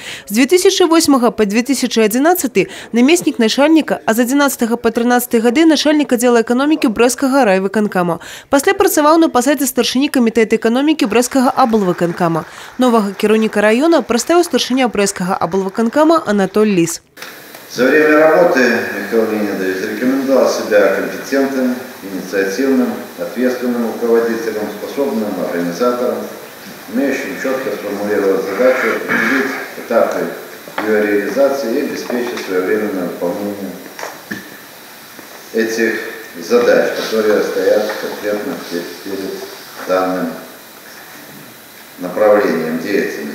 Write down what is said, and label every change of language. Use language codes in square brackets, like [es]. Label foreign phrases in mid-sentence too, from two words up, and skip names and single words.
[be] З 2008 па 2011 намеснік начальніка, а з 11 па 13 гады начальнік аддзела эканомікі Брэсцкага райвыканкама. Пасля працаваў на пасадзе старшыні камітэта эканомікі Брэсцкага аблвыканкама. Новага кіраўніка района прадставіў старшыня Брэсцкага аблвыканкама Анатоль Лис. [ru] За время работы Михаил Леонидович зарекомендовал себя компетентным, инициативным, ответственным руководителем, способным организатором, умеющим четко сформулировать задачу, определить этапы ее реализации и обеспечить своевременное выполнение этих задач, которые стоят конкретно перед данным направлением деятельности.